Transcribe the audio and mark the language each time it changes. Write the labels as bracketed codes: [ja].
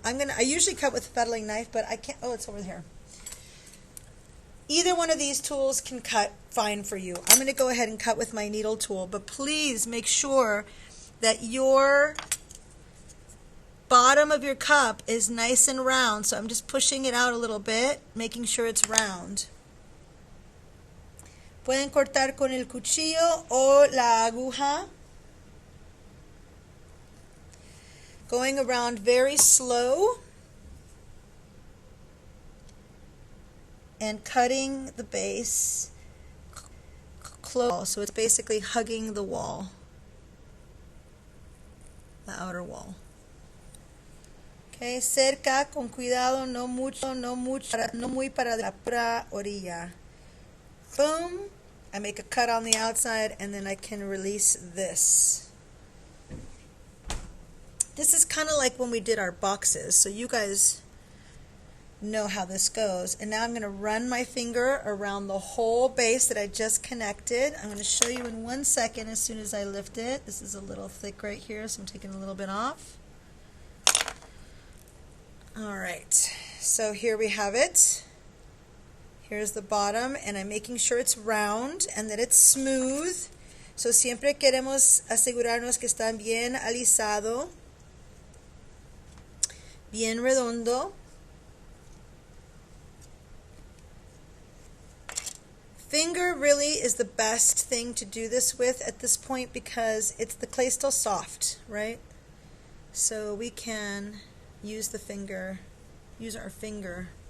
[en] I usually cut with a fettling knife, but I can't. Oh, it's over here. Either one of these tools can cut fine for you. I'm going to go ahead and cut with my needle tool, but please make sure that your bottom of your cup is nice and round. So I'm just pushing it out a little bit, making sure it's round. [es] Pueden cortar con el cuchillo o la aguja. [en] Going around very slow and cutting the base close, so it's basically hugging the wall, the outer wall. [es] Okay, cerca, con cuidado, no mucho, no muy para la pura orilla. [en] Boom, I make a cut on the outside and then I can release this. This is kind of like when we did our boxes, so you guys know how this goes. And now I'm going to run my finger around the whole base that I just connected. I'm going to show you in 1 second as soon as I lift it. This is a little thick right here, so I'm taking a little bit off. Alright, so here we have it. Here's the bottom, and I'm making sure it's round and that it's smooth. [es] So siempre queremos asegurarnos que está bien alisado, bien redondo. [en] Finger really is the best thing to do this with at this point because the clay's still soft, right? So we can use our finger.